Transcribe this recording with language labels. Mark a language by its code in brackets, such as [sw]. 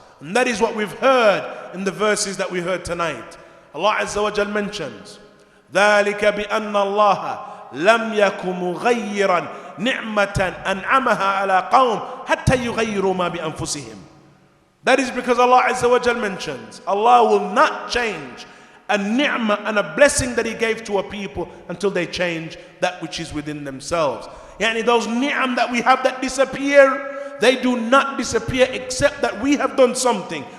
[en] And that is what we've heard in the verses that we heard tonight. Allah Azza wa Jal mentions, [ar] ذَلِكَ بِأَنَّ اللَّهَ لم يكن مغيرا نعمة أنعمها على قوم حتى يغيروا ما بأنفسهم. [en] That is because Allah Azza wa Jal mentions, Allah will not change a ni'mah and a blessing that He gave to a people until they change that which is within themselves. Yani those ni'am that we have that disappear, they do not disappear except that we have done something.